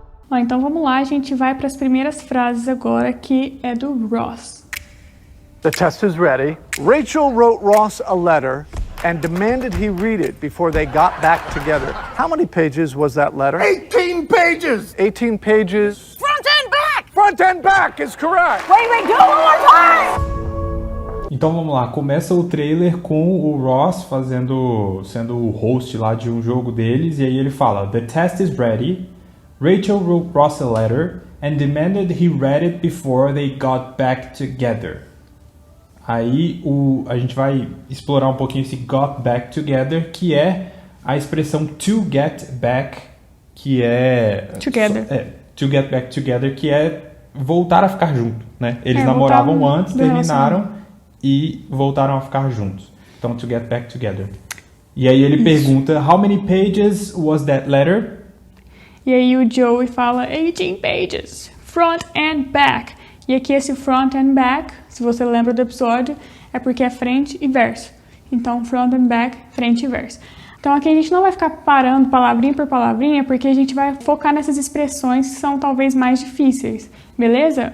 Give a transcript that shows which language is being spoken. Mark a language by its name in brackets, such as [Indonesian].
[Portuguese] Ó, então vamos lá, a gente vai para as primeiras frases agora, que é do Ross. [English] The test is ready. Rachel wrote Ross a letter and demanded he read it before they got back together. How many pages was that letter? 18 pages! 18 pages. Front and back! Front and back is correct. Wait, go one more time! [Portuguese] Então vamos lá, começa o trailer com o Ross sendo o host lá de um jogo deles, e aí ele fala: [English] The test is ready. Rachel wrote Ross a letter and demanded he read it before they got back together. [Portuguese] Aí a gente vai explorar um pouquinho esse [English] got back together, [Portuguese] que é a expressão to get back, que é... [English] Together. To get back together, [Portuguese] que é voltar a ficar junto, né? Eles voltar namoravam antes, do terminaram e voltaram a ficar juntos. Então, to get back together. E aí ele pergunta, [English] how many pages was that letter? [Portuguese] E aí o Joey fala [English] 18 pages, front and back. [Portuguese] E aqui esse front and back, se você lembra do episódio, é porque é frente e verso. Então, [English] front and back, [Portuguese] frente e verso. Então aqui a gente não vai ficar parando palavrinha por palavrinha, porque a gente vai focar nessas expressões que são talvez mais difíceis, beleza?